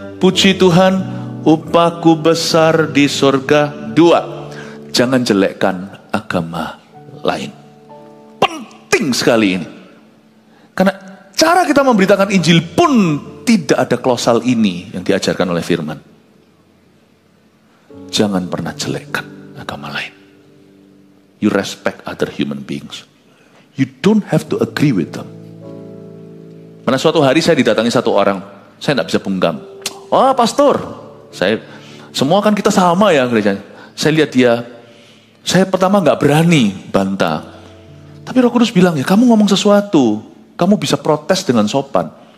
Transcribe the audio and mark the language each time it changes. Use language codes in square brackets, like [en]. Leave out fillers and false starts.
[id] Puji Tuhan, upahku besar di sorga. 2, jangan jelekkan agama lain. Penting sekali ini. Karena cara kita memberitakan Injil pun tidak ada klausal ini yang diajarkan oleh firman. Jangan pernah jelekkan agama lain. [en] You respect other human beings. You don't have to agree with them. [id] Karena suatu hari saya didatangi satu orang, saya tidak bisa bungkam. Wah pastor, semua kan kita sama ya gerejanya. Saya lihat dia, saya pertama nggak berani bantah. Tapi Roh Kudus bilang, ya kamu ngomong sesuatu, kamu bisa protes dengan sopan.